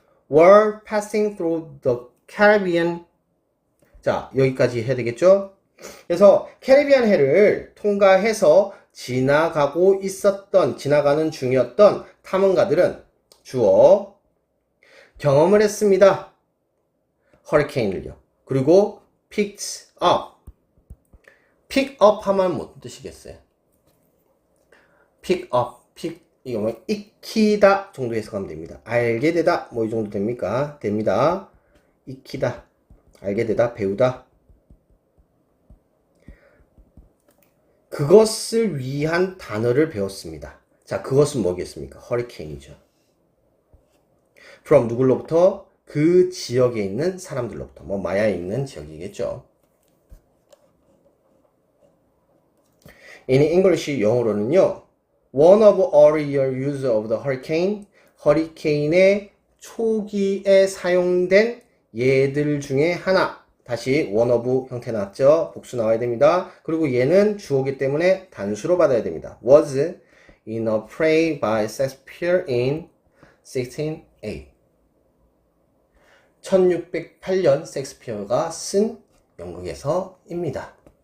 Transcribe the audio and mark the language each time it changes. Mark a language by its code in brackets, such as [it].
[en] were passing through the Caribbean. [ko] 자, 여기까지 해야 되겠죠? 그래서 캐리비안 해를 통과해서 지나가는 중이었던 탐험가들은 주어 경험을 했습니다. 허리케인을요. 그리고 [en] picked up. [ko] pick up 하면 무슨 뜻이겠어요? pick up, 이거 뭐 익히다 정도 해석하면 됩니다. 알게 되다 뭐 이 정도 됩니까? 됩니다. 익히다, 알게 되다, 배우다. 그것을 위한 단어를 배웠습니다. 자, 그것은 뭐겠습니까? 허리케인이죠. from 누굴로부터? 그 지역에 있는 사람들로부터. 뭐 마야에 있는 지역이겠죠. [en] In English, [ko] 영어로는요. [en] One of earlier use of the hurricane, [ko] 허리케인의 초기에 사용된 예들 중에 하나. 다시 one of 형태 나왔죠? 복수 나와야 됩니다. 그리고 얘는 주어기 때문에 단수로 받아야 됩니다. [en] Was in a play by Shakespeare in 1608. [ko] 1608년 셰익스피어가 쓴 연극에서입니다.